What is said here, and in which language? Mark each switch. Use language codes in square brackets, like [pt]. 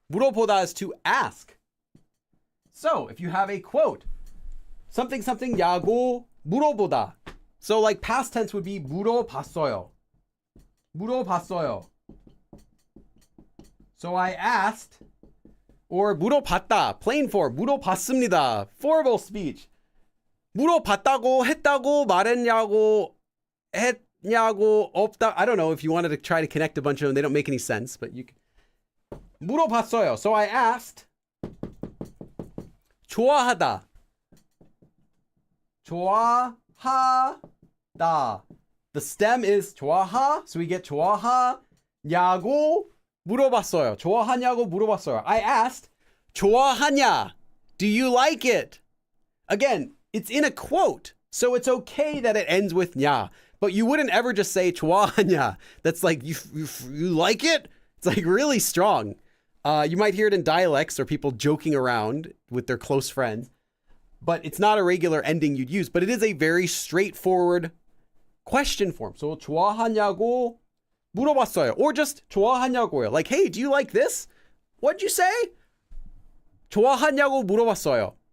[en] 물어보다 is to ask. So if you have a quote, something 야고 물어보다. So like past tense would be 물어봤어요. [ko] 물어봤어요. [en] So I asked, or 물어봤다, plain form, 물어봤습니다, formal speech. [ko] 물어봤다고, 했다고, 말했냐고, 했냐고, 없다. [en] I don't know if you wanted to try to connect a bunch of them. They don't make any sense, but you can. 물어봤어요. So I asked. [ko] 좋아하다. 좋아하다. [en] The stem is 좋아하, so we get 좋아하냐고 물어봤어요. [ko] 좋아하냐고 물어봤어요. [en] I asked, 좋아하냐? Do you like it? Again, it's in a quote, so it's okay that it ends with 냐. But you wouldn't ever just say 좋아하냐. That's like, you like it? It's like really strong. You might hear it in dialects or people joking around with their close friends, but it's not a regular ending you'd use, but it is a very straightforward question form. So [ko] 좋아하냐고 물어봤어요. [en] Or just 좋아하냐고요. Like, hey, do you like this? What'd you say? [ko] 좋아하냐고 물어봤어요.